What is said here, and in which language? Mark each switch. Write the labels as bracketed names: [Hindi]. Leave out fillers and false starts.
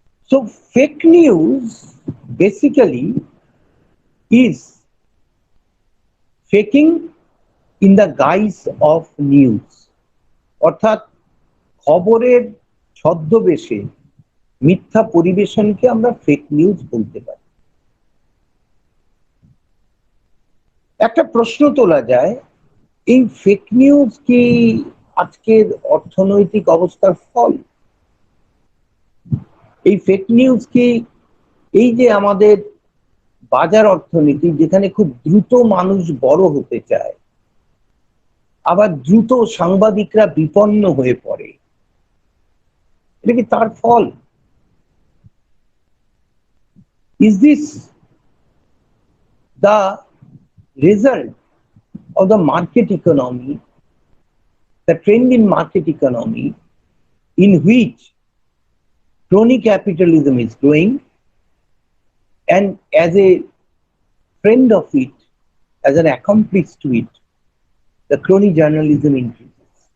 [English] So fake news basically is faking in the guise of news. [Bangla] অর্থাৎ খবরের ছদ্মবেশে মিথ্যা পরিবেশনকে আমরা ফেক নিউজ বলতে পারি। একটা প্রশ্ন তোলা যায়, এই ফেক নিউজ কি আজকের অর্থনৈতিক অবস্থার ফল? এই ফেক নিউজ কি এই যে আমাদের বাজার অর্থনীতি যেখানে খুব দ্রুত মানুষ বড় হতে চায়, আবার দ্রুত সাংবাদিকরা বিপন্ন হয়ে পড়ে, এটা কি তার ফল? [English] Is this the result of the market economy, the trend in market economy in which crony capitalism is growing, and as a friend of it, as an accomplice to it, the crony journalism increases?